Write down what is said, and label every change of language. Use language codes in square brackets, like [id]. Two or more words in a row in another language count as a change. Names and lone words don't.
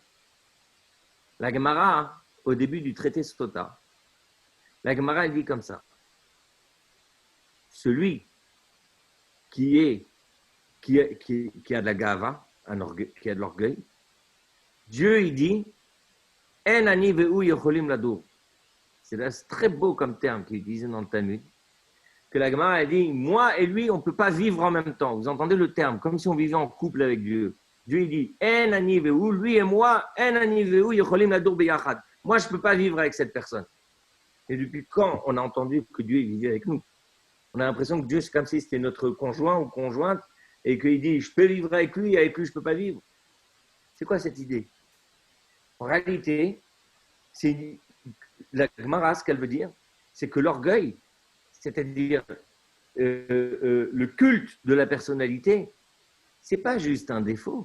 [fr] La Gemara, au début du traité Sotah, la Gemara, elle dit comme ça. Celui qui a de la gava, qui a de l'orgueil, Dieu, il dit, [he] אין אני והוא יכולים לדור. [fr] C'est un très beau comme terme qu'il est utilisé dans le Talmud, que la Gemara a dit, moi et lui, on ne peut pas vivre en même temps. Vous entendez le terme, comme si on vivait en couple avec Dieu. Dieu, il dit, [he] אין אני והוא, [fr] lui et moi, [he] אין אני והוא יכולים לדור ביחד. [fr] Moi, je ne peux pas vivre avec cette personne. Et depuis quand on a entendu que Dieu vivait avec nous? On a l'impression que Dieu, c'est comme si c'était notre conjoint ou conjointe, et qu'il dit, je peux vivre avec lui, je ne peux pas vivre. C'est quoi cette idée? En réalité, c'est la Gemara, ce qu'elle veut dire, c'est que l'orgueil, c'est-à-dire le culte de la personnalité, ce n'est pas juste un défaut.